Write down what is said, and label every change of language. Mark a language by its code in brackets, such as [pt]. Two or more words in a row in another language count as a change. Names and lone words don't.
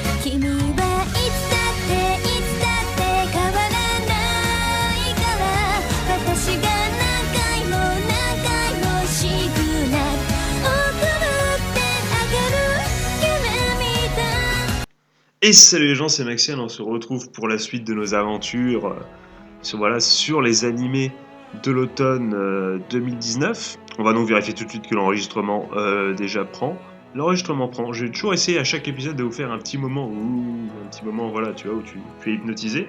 [ja] 君はいつだっていつだって変わらないから私が何回も何回もシグナル送ってあげる夢見た。 [fr] Et salut les gens, c'est Maxime, on se retrouve pour la suite de nos aventures sur les animés de l'automne 2019. On va donc vérifier tout de suite que l'enregistrement déjà prend. L'enregistrement prend. Je vais toujours essayer à chaque épisode de vous faire un petit moment voilà, tu vois, où tu es hypnotisé.